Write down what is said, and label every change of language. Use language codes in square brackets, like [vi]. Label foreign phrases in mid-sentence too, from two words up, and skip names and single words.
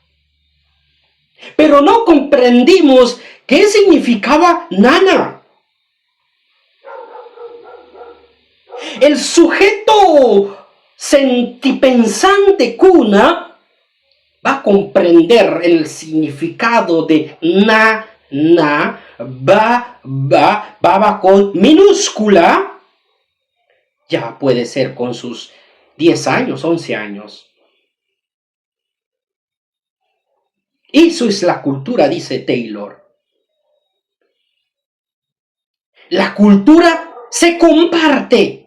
[es] Pero no comprendimos qué significaba nana. El sujeto sentipensante cuna va a comprender el significado de na, ba, baba con minúscula. Ya puede ser con sus 10 años, 11 años. Eso es la cultura, dice Taylor. La cultura se comparte.